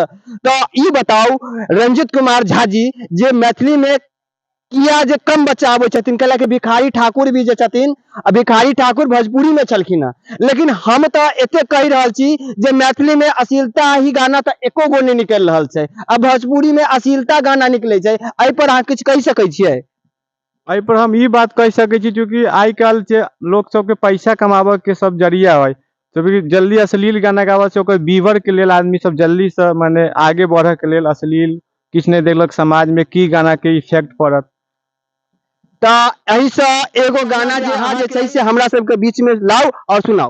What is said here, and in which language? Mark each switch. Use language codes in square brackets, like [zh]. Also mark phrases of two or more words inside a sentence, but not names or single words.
[mai] तो ई बताओ रंजीत कुमार झा जी, जे मैथिली में किया जे कम बच्चा आबै छथिन, कैला कि भिखारी ठाकुर भी जे छथिन, भिखारी ठाकुर भोजपुरी में छलखिन हैं, लेकिन हम तो एते कह रहल छी जे मैथिली में अश्लीलता ही गाना तो एको गो नहीं निकल रहल छै, अब भोजपुरी में अश्लीलता गाना निकले छै, एहि पर अहाँ किछु कह सकै छियै। एहि पर हम ई बात कह सकै छी, चूँकि आइ काल्हि जे लोग सबके पैसा कमाबे के सब जरिया है, क्योंकि जल्दी अश्लील गाना गावे से ओकर व्यूवर के लेल आदमी सब जल्दी से माने आगे बढ़े के लेल अश्लील किछु नहीं देखलक, समाज में की गाना के इफेक्ट पड़त। तो एही से एगो गाना जे अहाँ जे छै से हमरा सबके बीच में लाओ और सुनाओ।